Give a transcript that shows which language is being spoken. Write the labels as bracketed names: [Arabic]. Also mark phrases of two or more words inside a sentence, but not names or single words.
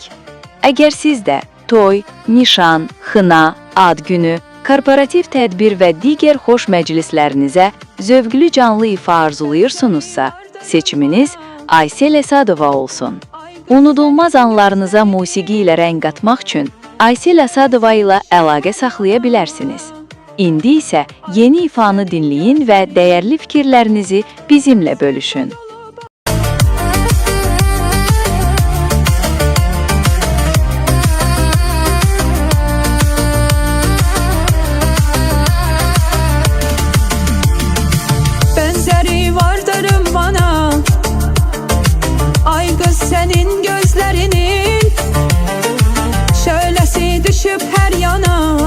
[Azerbaijani] Əgər siz də toy, nişan, xına, ad günü, korporativ tədbir və digər xoş məclislərinizə zövqlü canlı ifa arzulayırsınızsa, seçiminiz Aysel Asadova olsun. Unudulmaz anlarınıza musiqi ilə rəng qatmaq üçün Aysel Asadova ilə əlaqə saxlaya bilərsiniz. İndi isə yeni ifanı dinləyin və dəyərli fikirlərinizi bizimlə bölüşün. [Turkish] Benzeri vardırım bana, ay kız senin gözlerinin, şöylesi düşüp her yana.